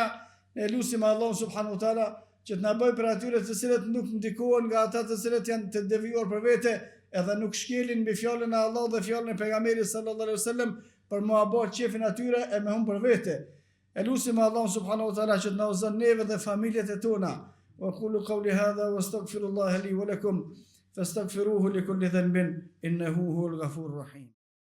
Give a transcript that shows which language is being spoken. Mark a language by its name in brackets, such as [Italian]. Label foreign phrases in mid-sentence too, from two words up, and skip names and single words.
[Albanian] Ne lutim Allahun [Arabic] سبحانه وتعالى [Albanian] që të na bëjë për atyre të cilët nuk ndikohen nga ata të cilët janë të devijuar për vete edhe nuk shkelin mbi fjalën e Allahut dhe fjalën e pejgamberit [Arabic] صلى الله عليه وسلم [Albanian] për mua bë qefin atyre e me humbë për vete. E lutim Allahun [Arabic] سبحانه وتعالى [Albanian] që të na udhëzon neve dhe familjet e tona. [Arabic] وأقول قولي هذا وأستغفر الله لي ولكم فاستغفروه لكل ذنب إنه هو الغفور الرحيم.